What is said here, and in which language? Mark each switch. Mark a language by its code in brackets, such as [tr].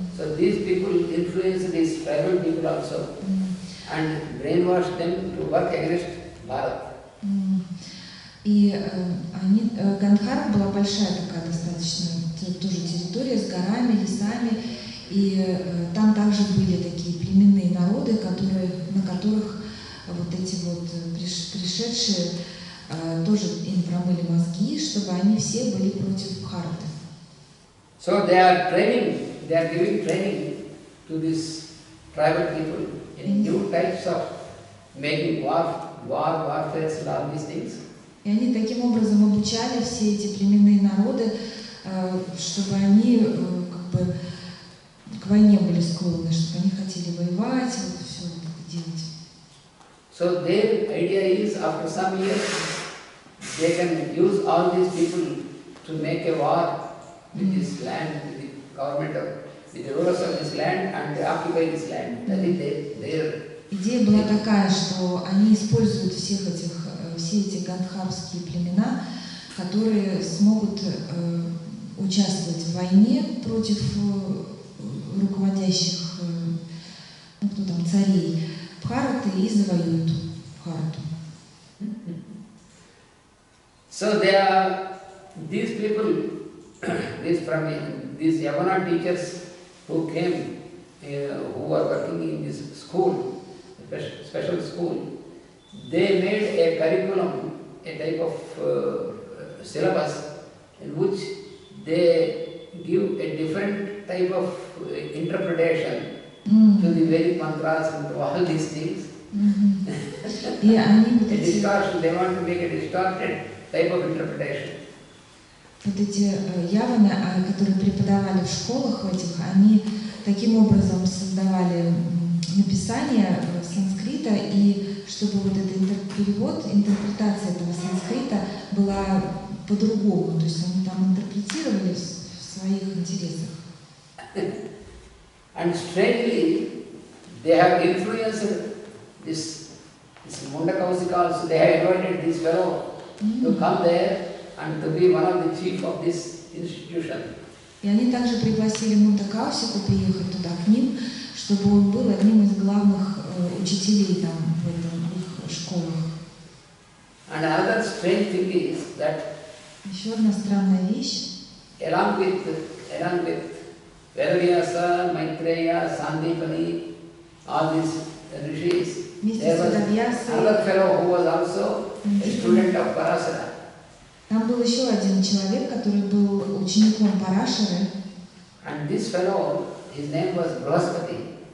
[en] So these people influence these tribal people also and brainwash them to work against Bharat. [ru] И Гандхар была большая такая достаточно тоже территория с горами, лесами, и там также были такие племенные народы, на которых вот эти вот пришедшие тоже им промыли мозги, чтобы они все были против Бхараты. [en] So they are giving training to these tribal people in new types of making warfare and all these things. [ru] И они таким образом обучали все эти племенные народы, чтобы они к войне были склонны, чтобы они хотели воевать, вот все это делать. [en] So their idea is, after some years, they can use all these people to make a war with this land, with the government with the rulers of this land, and occupy this land. That is their [ru] Идея была такая, что они используют все эти гандхарские племена, которые смогут участвовать в войне против руководящих царей, Бхараты и завоюют Бхарату. [en] So these people, these Yavana teachers who came, who were working in this school, special school, they made a curriculum, a type of syllabus in which they give a different type of interpretation to the Vedic mantras and to all these things. [ru] И они вот [en] A [ru] эти, [en] distortion, they want to make a distorted type of interpretation. [ru] вот эти яваны, которые преподавали в школах этих, они таким образом создавали написание санскрита, и чтобы вот этот перевод, интерпретация этого санскрита была по-другому, то есть они там интерпретировали в своих интересах. [en] And strangely, they have influenced this Mundakausika also. They have invited this fellow to come there and to be one of the chief of this institution. [ru] И они также пригласили Мундакаусику приехать туда к ним, чтобы он был одним из главных учителей там в их школах. [en] And another strange thing is that [ru] Еще одна странная вещь. [en] along with Vedavyasa, Maitreya, Sandipani, all these rishis, [ru] Вместе [en] there [ru] с [en] was [ru] Ведавьясой [en] another fellow who was also a student of Parasara. [ru] там был еще один человек, который был учеником Парашары. [en] And this fellow, his name was Brahaspati.